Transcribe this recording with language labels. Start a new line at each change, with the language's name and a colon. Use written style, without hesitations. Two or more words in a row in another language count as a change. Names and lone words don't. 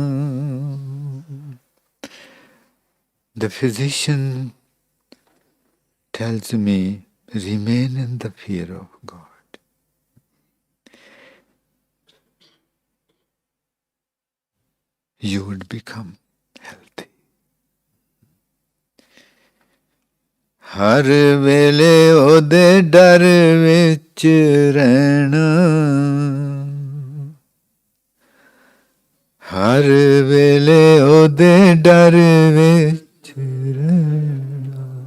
English: The physician tells me, remain in the fear of God. you would become healthy.
Punjabi: ਹਰ ਵੇਲੇ ਓਦੇ ਡਰ ਵਿਚ ਰਹਿਣਾ, ਹਰ ਵੇਲੇ ਓਦੇ ਡਰ ਵਿਚ ਰਹਿਣਾ,